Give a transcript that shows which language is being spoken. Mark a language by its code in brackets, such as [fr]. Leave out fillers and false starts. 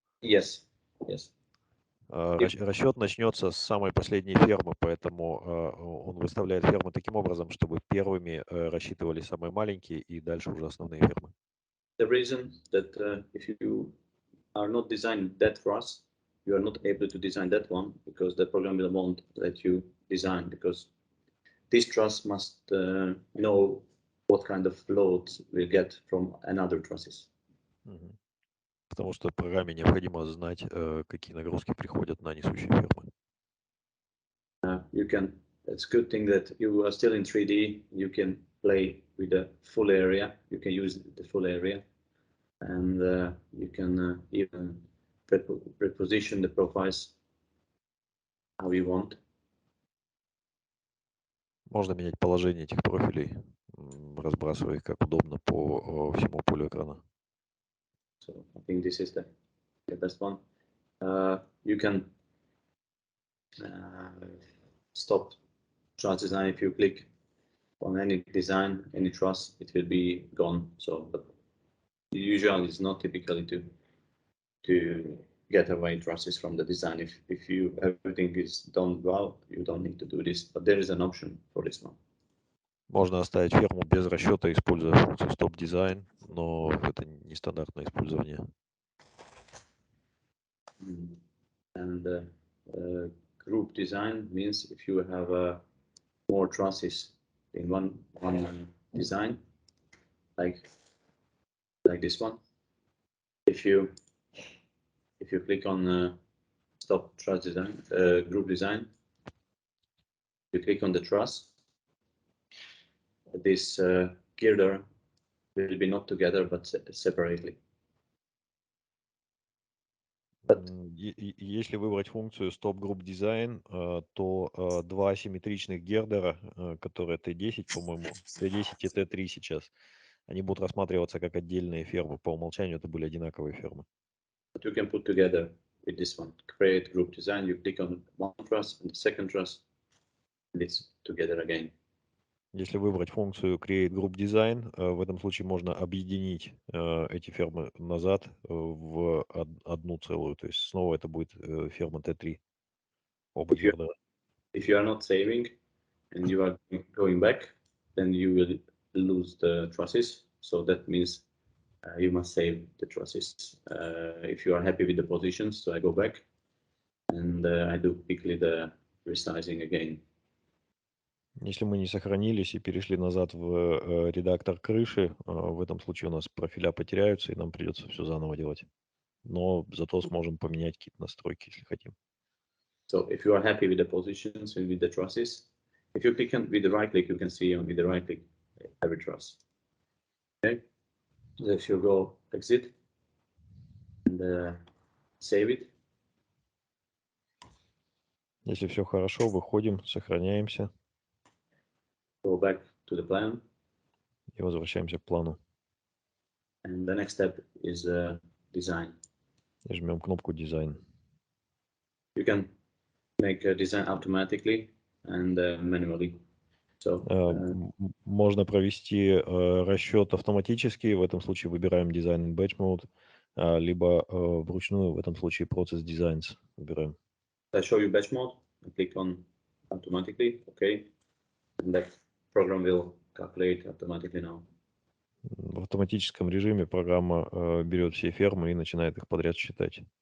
[en] Yes, yes. [ru] Расчет начнется с самой последней фермы, поэтому он выставляет фермы таким образом, чтобы первыми рассчитывали самые маленькие и дальше уже основные фермы. [en] The reason that if you are not designing that truss, you are not able to design that one because the program will won't let you design because this truss must know what kind of load we'll get from another trusses. [ru] Потому что программе необходимо знать, какие нагрузки приходят на несущие фермы. [en] You can. It's a good thing that you are still in 3D. You can play with the full area. You can use the full area, and you can even reposition the profiles how you want. [ru] Можно менять положение этих профилей, разбрасывая их как удобно по всему полю экрана. [en] So I think this is the best one. You can stop truss design if you click on any design, any truss, it will be gone. So, but usually it's not typically to get away trusses from the design. If everything is done well, you don't need to do this. But there is an option for this one. [ru] Можно оставить ферму без расчета, используя функцию Stop Design, но это нестандартное использование. [en] And group design means if you have more trusses in one design, like this one. If you click on Stop Truss Design, Group Design, you click on the truss. This girder will be not together but separately. [ru] Если выбрать функцию Stop Group Design, то два асимметричных гердера, которые T10, по-моему, T10 и T3 сейчас, они будут рассматриваться как отдельные фермы. По умолчанию это были одинаковые фермы. [en] But you can put together with this one. Create Group Design. You click on one truss and the second truss, and it's together again. [ru] Если выбрать функцию Create Group Design, в этом случае можно объединить эти фермы назад в одну целую. То есть снова это будет ферма T3. Оба гердера. [en] If you are not saving and you are going back, then you will lose the trusses. So that means you must save the trusses. If you are happy with the positions, so I go back and I do quickly the resizing again. [ru] Если мы не сохранились и перешли назад в редактор крыши, в этом случае у нас профиля потеряются, и нам придется все заново делать. Но зато сможем поменять какие-то настройки, если хотим. [en] So if you are happy with the positions and with the trusses, if you click on with the right click, you can see with the right click every truss. Okay. So if you go exit and save it. [ru] Если все хорошо, выходим, сохраняемся. [en] Go back to the plan. [ru] И возвращаемся к плану. [en] And the next step is design. [ru] И жмем кнопку дизайн. [en] You can make a design automatically and manually. So [ru] Можно провести расчет автоматически, в этом случае выбираем Design in Batch Mode, либо вручную, в этом случае Process Designs выбираем. [en] I show you batch mode. I click on automatically, okay, and that program will calculate automatically now. [ru] В автоматическом режиме программа берет все фермы и начинает их подряд считать.